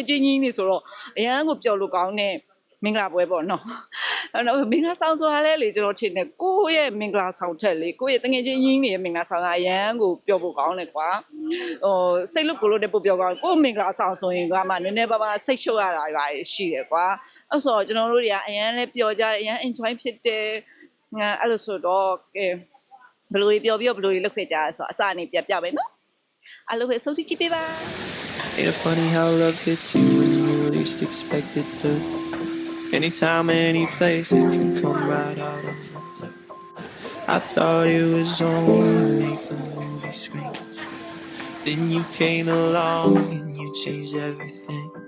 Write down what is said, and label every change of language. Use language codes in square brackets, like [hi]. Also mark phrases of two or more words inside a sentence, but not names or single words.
[my] ချင်းကြီးနေဆိုတော့အရန်ကိုပျော်လို့ကောင်းတဲ့မင်္ဂလာပွဲပေါ့နော်အဲ့တော့မင်္ဂလာဆောင်ဆိုတာလည်းလေကျွန်တော်ထင်တယ်ကိုယ့်ရဲ့မင်္ဂလာဆောင်ထက်လေကိုယ့်ရဲ့တကယ်ချင်းကြီးနေရဲ့မင်္ဂလာဆောင်ကအရန်ကိုပျော်ဖို့ကောင်းတယ်ကွာစိတ်လို့ကိုလို့တဲ့ပို့ပျော်ကောင်းကိုယ့်မင်္ဂလာဆောင်ဆိုရင်ကမှနည်းနည်းပါးပါးစိတ်ရှုပ်ရတာပါရှိတယ်ကွာအဲ့ဆိုကျွန်တော်တို့တွေကအရန်လည်းပျော်ကြတယ်အရန် enjoy ဖြစ်တယ်အဲ့လိုဆိုတော့ဘယ်လိုပြောပြီးဘယ်လိုလုပ်ခဲ့ကြလဲဆိုတော့အစအနေပြပဲနော်အဲ့လိုပဲစုံကြည့်ပေးပါ [en] It's funny how love hits you when you least expect it to. Anytime, any place, it can come right out of the blue. I thought it was only made for movie screens. Then you came along and you changed everything.